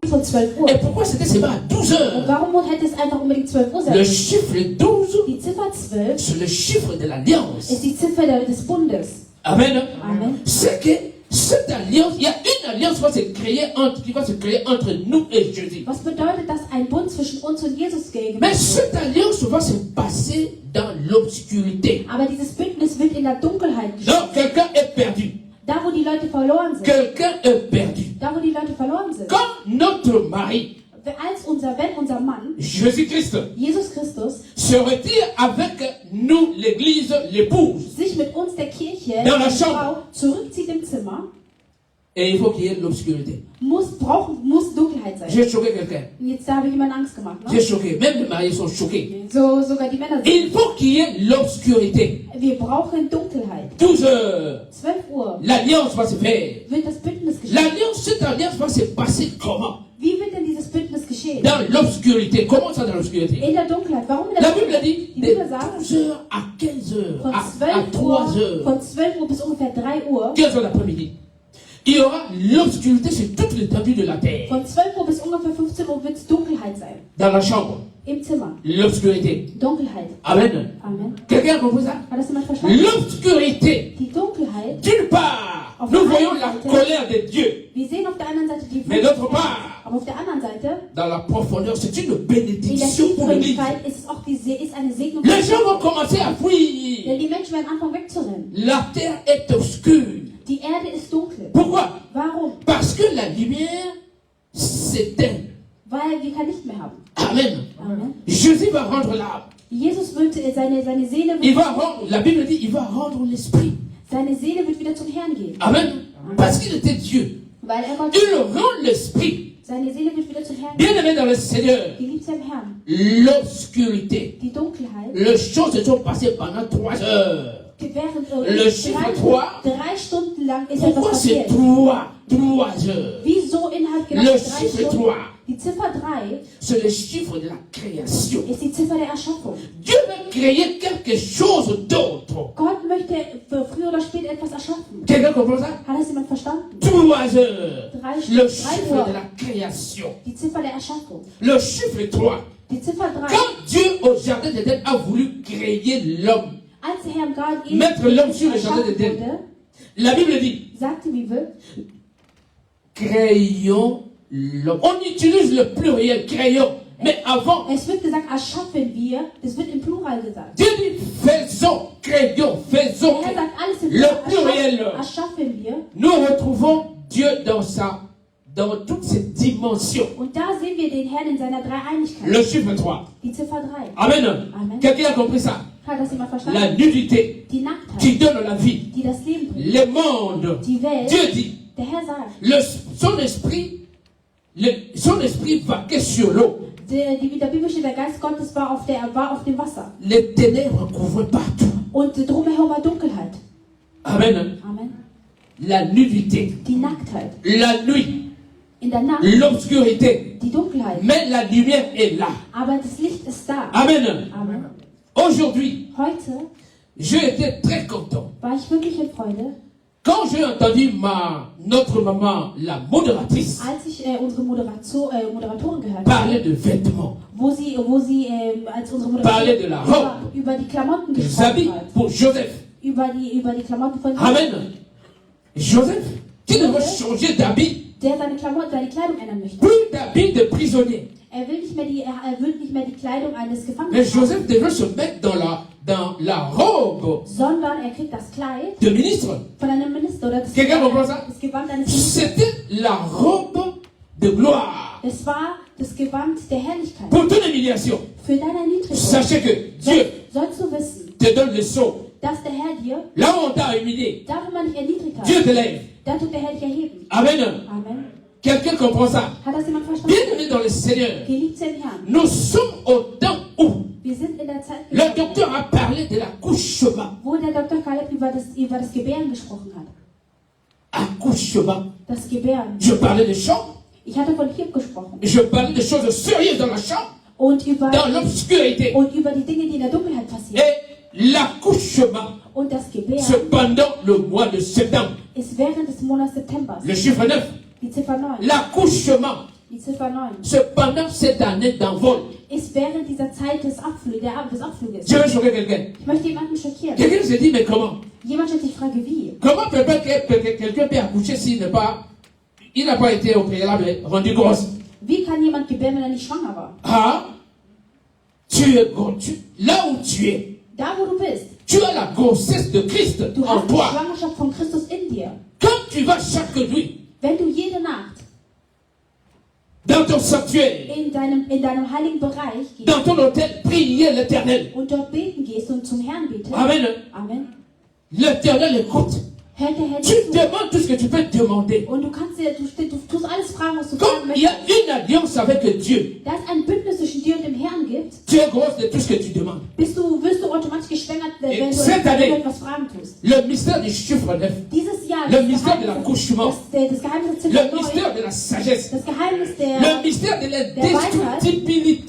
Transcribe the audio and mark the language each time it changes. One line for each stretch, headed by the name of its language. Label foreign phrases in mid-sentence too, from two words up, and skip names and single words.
German: 12 Uhr.
French: Et pourquoi c'était seulement à 12
German: Und
French: heures?
German: warum hätte es einfach unbedingt 12 Uhr sein
French: Le
German: müssen?
French: chiffre 12,
German: Die Ziffer 12
French: c'est le chiffre de l'alliance.
German: ist die Ziffer des Bundes.
French: Amen.
German: Amen.
French: C'est que cette alliance, il y a une alliance qui va se créer entre nous et Jésus.
German: Was bedeutet, dass ein Bund zwischen uns und Jesus gegeben
French: Mais
German: wird?
French: cette alliance va se passer dans l'obscurité.
German: Aber dieses Bündnis wird in der Dunkelheit
French: Donc,
German: geschehen.
French: quelqu'un est perdu.
German: Da, wo die Leute verloren sind.
French: Quelqu'un est perdu.
German: Da, wo die Leute verloren sind.
French: Quand notre mari,
German: Wenn unser Mann,
French: Jésus-Christ,
German: Jesus Christus,
French: se retire avec nous, l'église, l'épouse,
German: sich mit uns der Kirche,
French: Dans la
German: der
French: chambre.
German: Frau, zurückzieht im Zimmer,
French: et il faut qu'il y ait l'obscurité.
German: muss Dunkelheit sein.
French: J'ai choqué quelqu'un.
German: Und jetzt da habe ich jemand Angst gemacht.
French: J'ai
German: Ne?
French: choqué. Même les mariés sont choqués.
German: Sogar die Männer sind.
French: Il faut qu'il y ait l'obscurité.
German: Wir brauchen Dunkelheit.
French: 12 heures.
German: 12 Uhr
French: L'alliance va se faire.
German: wird das Bündnis geschehen.
French: L'alliance, cette alliance va se passer comment?
German: Wie wird denn dieses Bündnis geschehen?
French: Dans l'obscurité. Comment ça dans l'obscurité?
German: In der Dunkelheit. Warum in
French: La
German: der
French: Bible
German: Dunkelheit?
French: dit
German: Die
French: de
German: Bibel sagt,
French: 12 heures à 15 heures,
German: von
French: à 12 3 heures,
German: von 12 Uhr bis ungefähr 3 Uhr,
French: 15 heures l'après-midi. Il y aura l'obscurité sur toute l'étendue de la terre.
German: von 12 Uhr bis ungefähr 15 Uhr wird es Dunkelheit sein.
French: Dans la chambre,
German: Im Zimmer.
French: l'obscurité.
German: Dunkelheit.
French: Amen.
German: Amen.
French: Quelqu'un a compris ça?
German: Hat das jemand verstanden?
French: L'obscurité.
German: Die Dunkelheit,
French: D'une part, nous voyons la colère de Dieu.
German: wir sehen auf der anderen Seite die
French: Mais d'autre part,
German: aber auf der anderen Seite,
French: dans la profondeur, c'est une
German: in der
French: bénédiction pour l'Église.
German: Tiefgründigkeit ist es auch ist eine Segnung.
French: Les gens vont commencer à fuir.
German: Denn die Menschen werden anfangen wegzurennen.
French: La terre est obscure.
German: Die Erde ist dunkel.
French: Pourquoi?
German: Warum?
French: Parce que la lumière s'éteint.
German: Weil wir kein Licht mehr haben.
French: Amen.
German: Amen.
French: Jésus va rendre l'âme.
German: Jesus wird seine Seele
French: Il va rendre, la Bible dit, il va rendre l'esprit.
German: seine Seele wird wieder zum Herrn gehen.
French: Amen. Parce qu'il était Dieu.
German: Weil er Gott
French: Il rend l'esprit.
German: seine Seele wird wieder zum Herrn gehen.
French: Bien aimé dans le Seigneur,
German: Geliebt im Herrn.
French: l'obscurité.
German: Die Dunkelheit.
French: Les choses se sont passées pendant 3 heures.
German: Während
French: Le chiffre 3.
German: 3 Stunden lang ist etwas
French: Pourquoi c'est
German: passiert.
French: 3 heures?
German: Wieso innerhalb
French: Le
German: genau 3
French: chiffre
German: Stunden?
French: 3,
German: Die Ziffer 3
French: c'est le chiffre de la création.
German: ist die Ziffer der Erschaffung.
French: Dieu veut créer quelque chose d'autre.
German: Gott möchte früher oder später etwas erschaffen.
French: Quelqu'un comprend ça?
German: Hat das jemand verstanden?
French: 3 heures.
German: 3
French: Le
German: Stunden, 3
French: chiffre
German: Uhr.
French: de la création.
German: Die Ziffer der Erschaffung.
French: Le chiffre 3.
German: Die Ziffer 3.
French: Quand Dieu au jardin d'Éden a voulu créer l'homme,
German: Als der Herr im Garten
French: Mettre l'homme sur le jardin
German: erschaffen
French: d'Éden.
German: wurde,
French: la Bible dit,
German: sagte die Bibel,
French: créons l'homme. On utilise le pluriel, créons. Mais avant,
German: es wird gesagt, erschaffen wir, das wird im Plural gesagt.
French: Dieu dit, faisons, créons, faisons.
German: Der Herr sagt alles im
French: Le
German: Plural,
French: pluriel.
German: erschaffen wir.
French: Nous retrouvons Dieu dans toutes ses dimensions.
German: Und da sehen wir den Herrn in seiner Dreieinigkeit.
French: Le chiffre 3.
German: Die Ziffer 3.
French: Amen.
German: Amen.
French: Quelqu'un a compris ça?
German: Hat das jemand verstanden?
French: La nudité
German: Die Nacktheit,
French: qui donne la vie.
German: die das Leben bringt.
French: Le monde.
German: Die Welt,
French: Dieu dit,
German: der Herr sagt,
French: son esprit vaquait sur l'eau.
German: der Bibel steht, der Geist Gottes war auf dem Wasser.
French: Les ténèbres couvraient partout.
German: Und drumherum war Dunkelheit.
French: Amen.
German: Amen.
French: La nudité,
German: Die Nacktheit.
French: la nuit,
German: In der Nacht,
French: l'obscurité.
German: die Dunkelheit.
French: Mais la lumière est là.
German: Aber das Licht ist da.
French: Amen.
German: Amen.
French: Aujourd'hui,
German: Heute
French: j'ai été très content.
German: war ich wirklich in Freude,
French: Quand j'ai entendu notre maman, la modératrice,
German: als ich unsere Moderatorin gehört
French: parler
German: habe,
French: de vêtements,
German: wo sie als unsere
French: Parler de la
German: Moderatorin über die Klamotten
French: des habits
German: gesprochen hat.
French: pour Joseph.
German: Über die Klamotten von
French: Amen. Joseph, tu devrais changer d'habit.
German: der seine Kleidung ändern möchte.
French: Plus d'habits de prisonnier.
German: Er will nicht mehr die Kleidung eines
French: Mais
German: Gefangenen haben,
French: Joseph devrait se mettre dans la robe
German: sondern er kriegt das Kleid
French: de ministre.
German: von einem Minister oder das
French: Quelqu'un comprend ça?
German: Gewand eines Ministers.
French: C'était la robe de gloire
German: Es war das Gewand der Herrlichkeit.
French: pour toute humiliation.
German: Für deine Erniedrigung
French: Sachez que Dieu
German: sollst du wissen,
French: te donne le son.
German: dass der Herr dir,
French: Là où on t'a humilié,
German: da wo man dich erniedrigt hat,
French: Dieu te lève.
German: da tut der Herr dich erheben.
French: Amen.
German: Amen.
French: Quelqu'un comprend ça?
German: Hat das jemand verstanden?
French: Bien-aimé dans le Seigneur,
German: Geliebte im Herrn,
French: nous sommes au temps où
German: wir sind in der Zeit,
French: le docteur a parlé de l'accouchement.
German: wo der Dr. Kaleb über das Gebären gesprochen hat.
French: Accouchement.
German: Das Gebären.
French: Je parlais de chambre.
German: Ich hatte von Hiob gesprochen.
French: Je parlais de choses sérieuses dans la chambre,
German: Und über
French: dans
German: die Dinge, die in der Dunkelheit passieren.
French: Et l'accouchement,
German: Und das Gebären
French: c'est pendant le mois de septembre.
German: ist während des Monats September.
French: Le chiffre 9.
German: Die Ziffer 9.
French: L'accouchement,
German: Die Ziffer 9
French: Cependant, cette année d'envol,
German: ist während dieser Zeit des Abfluges.
French: je vais choquer quelqu'un.
German: Ich möchte jemanden schockieren.
French: Quelqu'un se dit, mais comment?
German: Jemand stellt sich die Frage, wie?
French: Comment quelqu'un peut accoucher s'il n'a pas été au préalable rendu grosse?
German: Wie kann jemand gebären, wenn er nicht schwanger war?
French: Ah, là où tu es,
German: Da, wo du bist,
French: tu as la grossesse de Christ
German: du
French: en
German: hast die
French: toi.
German: Schwangerschaft von Christus in dir.
French: Quand tu vas chaque nuit
German: Wenn du jede Nacht
French: dans ton sanctuaire,
German: in deinem heiligen Bereich gehst
French: dans ton hôtel, prier l'Éternel.
German: und dort beten gehst und zum Herrn betest,
French: Amen.
German: Amen,
French: L'Éternel écoute.
German: hört der Herr
French: Tu
German: dir zu.
French: demandes tout ce que tu peux demander.
German: Und du tust alles fragen, was du
French: Comme
German: fragen
French: il y a
German: möchtest.
French: une alliance avec Dieu,
German: Da es ein Bündnis zwischen dir und dem Herrn gibt,
French: tu es grosse de tout ce que tu demandes.
German: wirst du automatisch geschwängert, wenn
French: Cette
German: du
French: année,
German: etwas fragen tust.
French: le mystère du chiffre 9,
German: Dieses Jahr,
French: le mystère de l'accouchement,
German: das Geheimnis der
French: le
German: Ziffer 9,
French: mystère de la sagesse,
German: das Geheimnis
French: le
German: der
French: mystère de l'indestructibilité,